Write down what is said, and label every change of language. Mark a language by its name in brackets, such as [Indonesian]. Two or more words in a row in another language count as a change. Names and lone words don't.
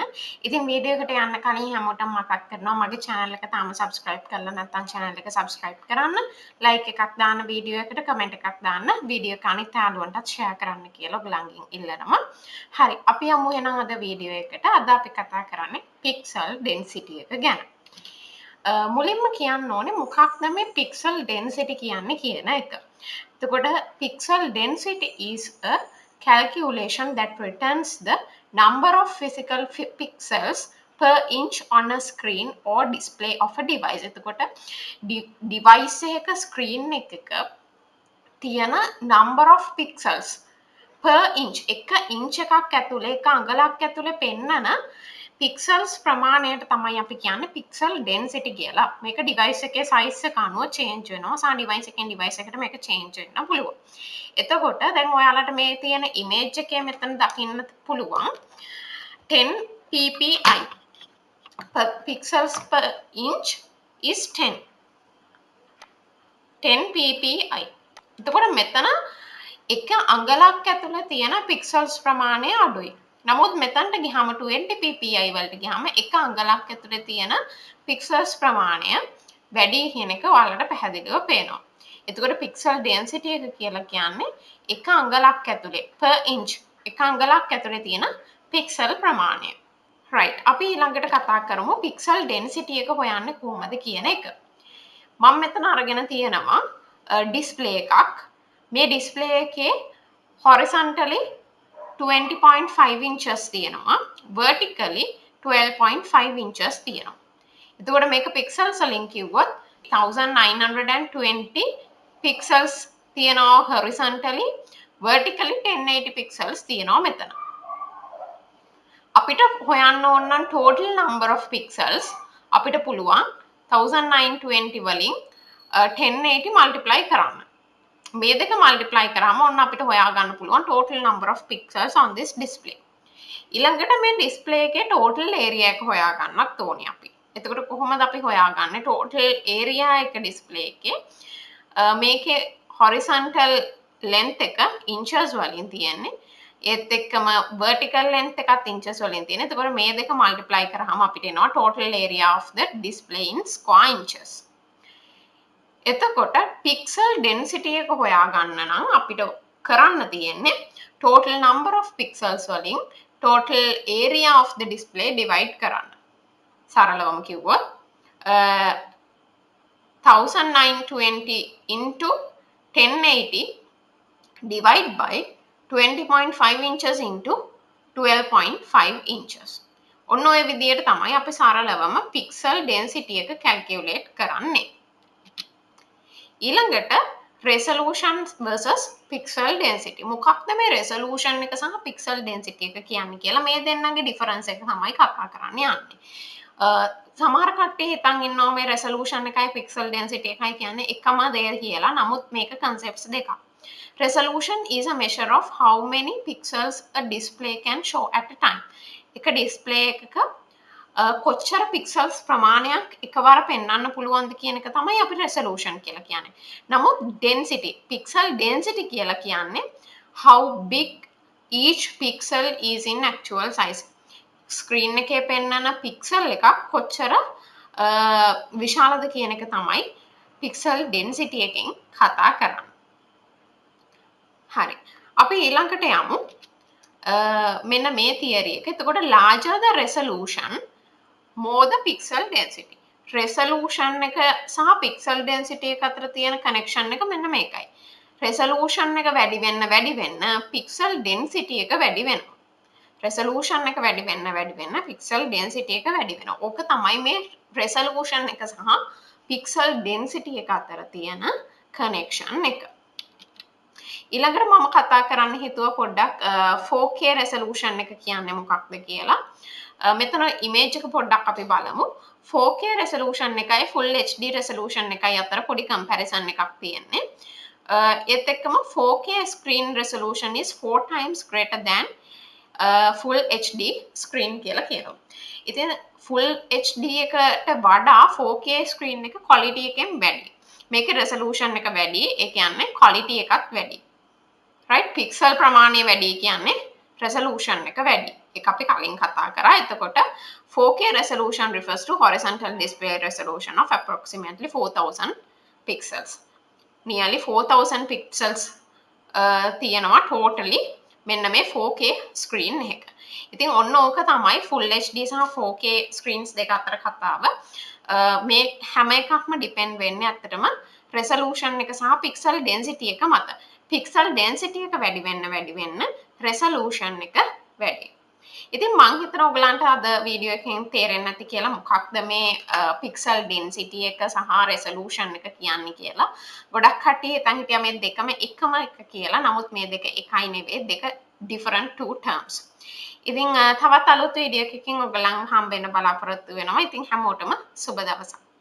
[Sinhala] ඉතින් වීඩියෝ එකට යන්න කලින් හැමෝටම මතක් කරනවා මගේ channel එක තාම subscribe කරලා නැත්නම් channel එක subscribe කරන්න, like එකක් දාන්න වීඩියෝ එකට, comment එකක් දාන්න, වීඩියෝ එක අනිත් යාළුවන්ටත් share කරන්න කියලා ඔයගලන්ගෙන් ඉල්ලනවා. හරි, අපි යමු එහෙනම් අද වීඩියෝ එකට. අද අපි කතා කරන්නේ [English] pixel density [Sinhala] එක ගැන. මුලින්ම කියන්න ඕනේ මොකක්ද මේ [English] pixel density [Sinhala] කියන්නේ කියන එක. [English] එතකොට pixel density is a calculation that returns the number of physical pixels per inch on a screen or display of a device. [Sinhala] එතකොට device එකක screen එකක තියෙන [English] number of pixels per inch [Sinhala] එක inch එකක් ඇතුලේ එක අඟලක් ඇතුලේ පෙන්නන pixels ප්‍රමාණයට තමයි අපි කියන්නේ [English] pixel density [Sinhala] කියලා. මේක device එකේ size එක අනුව change වෙනවා. සා device එකෙන් device එකට මේක change වෙන්න පුළුවන්. එතකොට දැන් ඔයාලට මේ තියෙන image එකේ මෙතන දකින්න පුළුවන් [English] 10 ppi per pixels per inch is 10 ppi. [Sinhala] එතකොට මෙතන එක අඟලක් ඇතුලේ තියෙන pixels ප්‍රමාණය අඩුයි. නමුත් මෙතනට ගියාම 20 ppi වලට ගියාම එක අඟලක් ඇතුලේ තියෙන pixels ප්‍රමාණය වැඩි කියන එක ඔයාලට පැහැදිලිව පේනවා. එතකොට [English] pixel density [Sinhala] එක කියලා කියන්නේ එක අඟලක් ඇතුලේ [English] per inch [Sinhala] එක අඟලක් ඇතුලේ තියෙන pixel ප්‍රමාණය. right. අපි ඊළඟට කතා කරමු [English] pixel density [Sinhala] එක හොයන්නේ කොහොමද කියන එක. මම මෙතන අරගෙන තියෙනවා display එකක්. මේ display එකේ horizontally 20.5 inches තියෙනවා vertically 12.5 inches තියෙනවා. එතකොට මේක pixels වලින් කිව්වොත් 1920 pixels තියෙනවා horizontally, vertically 1080 pixels තියෙනවා මෙතන. අපිට හොයන්න ඕන නම් [English] total number of pixels [Sinhala] අපිට පුළුවන් 1920 වලින් 1080 multiply කරන්න. මේ දෙක multiply කරාම ඔන්න අපිට හොයා ගන්න පුළුවන් [English] total number of pixels on this display. [Sinhala] ඊළඟට මේ display එකේ [English] total area [Sinhala] එක හොයා ගන්නත් ඕනේ අපි. එතකොට කොහොමද අපි හොයාගන්නේ [English] total area [Sinhala] එක display එකේ? මේකේ [English] horizontal length [Sinhala] එක inches වලින් තියෙන්නේ. ඒත් එක්කම [English] vertical length [Sinhala] එකත් inches වලින් තියෙන්නේ. එතකොට මේ දෙක [English] multiply [Sinhala] කරාම අපිට එනවා [English] total area of the display in square inches. එතකොට pixel density [Sinhala] එක හොයාගන්න නම් අපිට කරන්න තියෙන්නේ [English] total number of pixels වලින් total area of the display divide කරන්න. [Sinhala] සරලවම කිව්වොත් [English] 1920 into 1080 divide by 20.5 inches into 12.5 inches. [Sinhala] ඔන්න ඔය විදිහට තමයි අපි සරලවම [English] pixel density [Sinhala] එක calculate කරන්නේ. [English] ඊළඟට resolution versus pixel density. [Sinhala] මොකක්ද මේ resolution එක සහ [English] pixel density [Sinhala] එක කියන්නේ කියලා මේ දෙන්නගේ difference එක තමයි කතා කරන්න යන්නේ. සමහර කට්ටිය හිතන් ඉන්නවා මේ resolution එකයි [English] pixel density [Sinhala] එකයි කියන්නේ එකම දේ කියලා. නමුත් මේක concepts දෙකක්. [English] Resolution is a measure of how many pixels a display can show at a time. [Sinhala] එක display එකක කොච්චර pixels ප්‍රමාණයක් එකවර පෙන්වන්න පුළුවන්ද කියන එක තමයි අපි resolution කියලා කියන්නේ. [English] නමුත් density, pixel density [Sinhala] කියලා කියන්නේ [English] how big each pixel is in actual size. [Sinhala] screen එකේ පෙන්වන pixel එකක් කොච්චර විශාලද කියන එක තමයි [English] pixel density [Sinhala] එකෙන් කතා කරන්නේ. හරි. අපි ඊළඟට යමු. මෙන්න මේ theory එක. [English] එතකොට larger the resolution more the pixel density. [Sinhala] resolution එක සහ [English] pixel density [Sinhala] එක අතර තියෙන connection එක මෙන්න මේකයි. resolution එක වැඩි වෙන්න [English] pixel density [Sinhala] එක වැඩි වෙනවා. resolution එක වැඩි වෙන්න [English] pixel density [Sinhala] එක වැඩි වෙනවා. ඕක තමයි මේ resolution එක සහ [English] pixel density [Sinhala] එක අතර තියෙන connection එක. ඊළඟට මම කතා කරන්න හිතුවා පොඩ්ඩක් 4K resolution එක කියන්නේ මොකක්ද කියලා. මෙතන image එක පොඩ්ඩක් අපි බලමු. 4K resolution එකයි [English] full HD resolution [Sinhala] එකයි අතර පොඩි comparison එකක් තියෙන්නේ. ඒත් එක්කම [English] 4K screen resolution is 4 times greater than full HD screen [Sinhala] කියලා කියනවා. ඉතින් [English] full HD [Sinhala] එකට වඩා 4K screen එක quality එකෙන් වැඩි. මේකේ resolution එක වැඩි. ඒ කියන්නේ quality එකත් වැඩි. right pixel ප්‍රමාණය වැඩි කියන්නේ resolution එක වැඩි. ඒක අපි කලින් කතා කරා. [English] එතකොට 4K resolution refers to horizontal display resolution of approximately 4000 pixels. [Sinhala] nearly 4000 pixels තියෙනවා totally මෙන්න මේ 4K screen එක. ඉතින් ඔන්න ඕක තමයි [English] full HD [Sinhala] සහ 4K screens දෙක අතර කතාව. මේ හැම එකක්ම depend වෙන්නේ ඇත්තටම resolution එක සහ [English] pixel density [Sinhala] එක මත. [English] pixel density [Sinhala] එක වැඩි වෙන්න resolution එක වැඩි. ඉතින් මං හිතනවා ඔයගලන්ට අද වීඩියෝ එකෙන් තේරෙන්නේ නැති කියලා මොකක්ද මේ [English] pixel density [Sinhala] එක සහ resolution එක කියන්නේ කියලා. ගොඩක් කට්ටිය හිතන් හිටියා මේ දෙකම එකම එක කියලා. නමුත් මේ දෙක එකයි නෙවෙයි. දෙක [English] different two terms. [Sinhala] ඉතින් තවත් අලුත් වීඩියෝ එකකින් ඔයගලන් හම්බ වෙන්න බලාපොරොත්තු වෙනවා. ඉතින් හැමෝටම සුබ දවසක්.